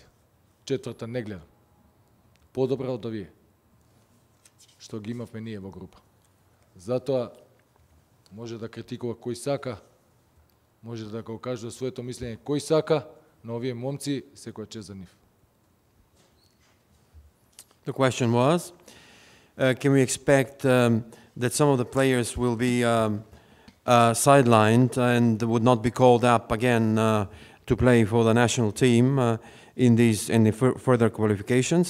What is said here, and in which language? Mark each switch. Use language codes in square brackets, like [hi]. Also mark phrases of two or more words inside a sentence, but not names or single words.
[mk] Четврта не гледам. Подобра од овие што ги имавме ние во група. Затоа може да критикува кој сака, може да го кажува своето мислење кој сака, но овие момци секоја чест за нив. [en] The question was, can we expect that some of the players will be sidelined and would not be called up again to play for the national team in the further qualifications?